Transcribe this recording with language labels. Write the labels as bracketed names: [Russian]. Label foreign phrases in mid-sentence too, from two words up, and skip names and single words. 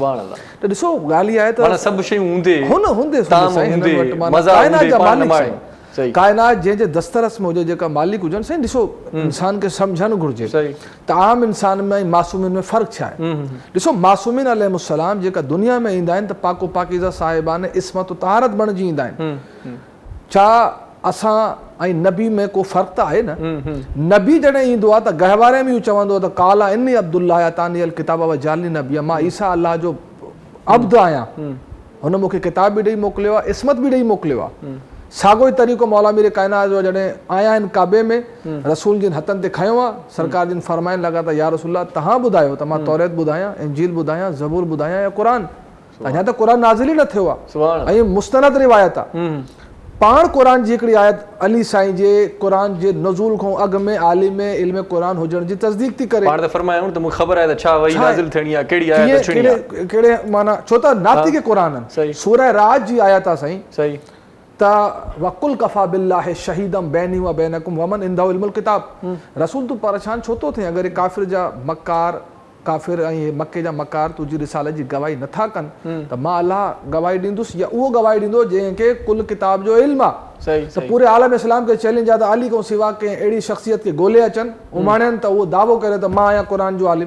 [Sindhi] त ॾिसो ॻाल्हि इहा आहे त सभु शयूं हूंदे काइनात जंहिंजे दस्तरस में हुजे, जेका मालिक हुजनि, साईं ॾिसो इंसान खे सम्झणु घुरिजे त आम इंसान में ऐं मासूमिन में फ़र्क़ु छा आहे। ॾिसो मासूमिन अलैहिस्सलाम जेका दुनिया में ईंदा आहिनि त पाको पाकीज़ा साहिबान इस्मत तहारत बणिजी ईंदा आहिनि। छा असां ऐं नबी में को फ़र्क़ु त आहे न? नबी जॾहिं ईंदो आहे त गहवारे में इहो चवंदो आहे त [Arabic] قال إني عبد الله آتاني الكتاب وجعلني نبيا, [Sindhi] मां ईसा अल्लाह जो अब्द आहियां, हुन मूंखे किताब बि ॾेई मोकिलियो आहे, इस्मत बि ॾेई मोकिलियो आहे। साॻियो ई तरीक़ो मौला मीर काइनात जो जॾहिं आया आहिनि काबे में, रसूल जिन हथनि ते खयों आहे, सरकार जिन फरमाइण लॻा त या रसूल तव्हां ॿुधायो त मां तौरेत ॿुधायां, इंजील ॿुधायां, ज़बूर ॿुधायां या क़ुरान? अञा त क़ुरान नाज़िल ई न थियो आहे ऐं मुस्तनद रिवायत आहे। पाण क़ुरान जी हिकिड़ी आयत अली साईं जे क़ुरान जे नुज़ूल खां अॻु में आलिम इल्म क़ुरान हुजण जी तस्दीक थी करे। पाण त फरमायूं त मूंखे ख़बर आहे त छा वही नाज़िल थियणी आहे, कहिड़ी आयत अचणी आहे, कहिड़े माना, छो त नातिक़ क़ुरान आहिनि। सूरह राज जी आयत आहे साईं, सही, त [Arabic] قل كفى بالله شهيدا بيني وبينكم ومن عنده علم الكتاب. [Sindhi] रसूल तूं परेशान छो थो थिए अगरि काफ़िर जा मकार, काफ़िर ऐं मके जा मकार तुंहिंजी रिसालत जी गवाही नथा कनि त मां अलाह गवाही ॾींदुसि, या उहो गवाही ॾींदो जंहिंखे कुल किताब जो इल्मु आहे। त पूरे आलम इस्लाम खे चैलेंज आहे त अली खां सिवा कंहिं अहिड़ी शख़्सियत खे ॻोल्हे अचनि, उमाणनि त उहो दावो करे त मां आहियां क़ुरान जो आलिम।